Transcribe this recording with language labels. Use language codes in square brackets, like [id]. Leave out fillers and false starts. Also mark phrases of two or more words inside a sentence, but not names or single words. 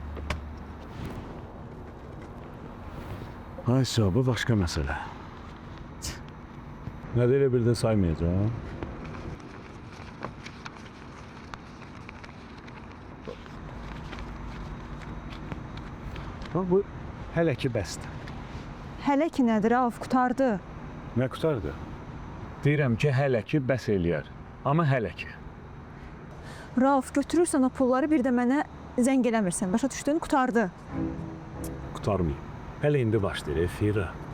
[tr] Ayşe bu başka mesele. Ne de bir de saymayacağım. [az] Bak bu hele ki bəsdir. Hələ ki nədir, Rauf, qutardı. [tr] Ne kurtardı? [az] Deyirəm ki hele ki bəs eləyər. [tr] Ama hele ki. [az] Rauf, götürürsən o pulları, bir də mənə zəng eləmirsən. Başa düşdün, qutardı. [tr] Kurtarmayayım. [az] Hele indi başlayır Fira.